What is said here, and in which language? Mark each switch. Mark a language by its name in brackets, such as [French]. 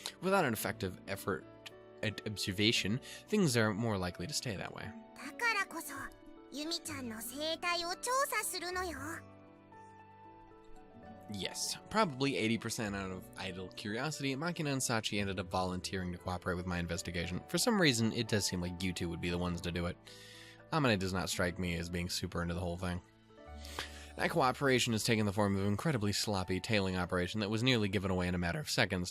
[English] Without an effective effort at observation, things are more likely to stay that way. [Japanese] だからこそユミちゃんの生態を調査するのよ。 [English] Yes, probably 80% out of idle curiosity, Makina and Sachi ended up volunteering to cooperate with my investigation. For some reason, it does seem like you two would be the ones to do it. Amane does not strike me as being super into the whole thing. That cooperation has taken the form of an incredibly sloppy tailing operation that was nearly given away in a matter of seconds.